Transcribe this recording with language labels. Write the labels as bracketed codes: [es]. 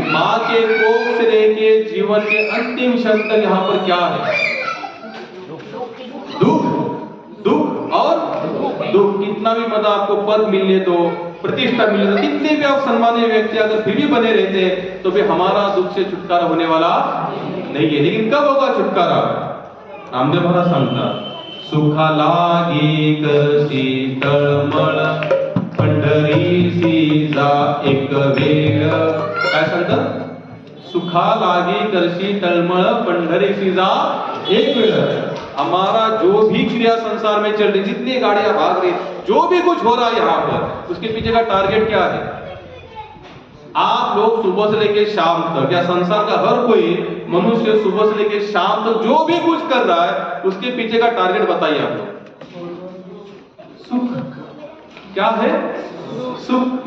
[hi] मां के कोख से लेके जीवन के अंतिम क्षण तक यहाँ पर क्या है? दुख, दुख और दुख। कितना भी मतलब आपको पद मिलने दो, प्रतिष्ठा मिल जाती, कितने भी आप सम्मानीय व्यक्ति अगर फिर भी बने रहते तो भी हमारा दुख से छुटकारा होने वाला नहीं है। लेकिन कब होगा छुटकारा? [mr] नामदेव महाराज सांगतात, सुखा लागी कशी तळमळ पंढरीसी जा एक वेळ. काय सांगतात? सुखा लागी करशी तळमळ पंढरीसी जा एक वेळ. [hi] हमारा जो भी क्रिया संसार में चल रही, जितनी गाड़ियां भाग रही, जो भी कुछ हो रहा है यहाँ पर, उसके पीछे का टारगेट क्या है? आप लोग सुबह से लेके शाम तक, या संसार का हर कोई मनुष्य सुबह से लेके शाम तक जो भी कुछ कर रहा है, उसके पीछे का टारगेट बताइए आप लोग. सुख. क्या है? सुख.